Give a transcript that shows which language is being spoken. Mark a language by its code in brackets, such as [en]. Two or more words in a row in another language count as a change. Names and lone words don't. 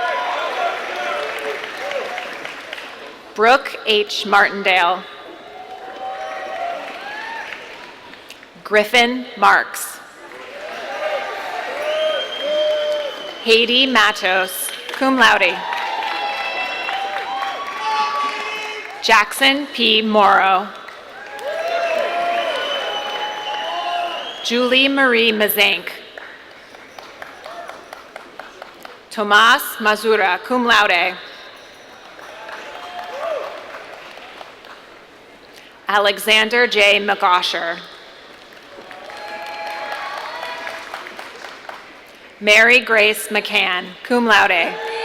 [en] Brooke H. Martindale. Griffin Marks. Haiti Matos, [la] cum laude. [en] Jackson P. Morrow. Julie Marie Mazank. Tomas Mazura, [la] cum laude. [en] Alexander J. McGosher. Mary Grace McCann, [la] cum laude.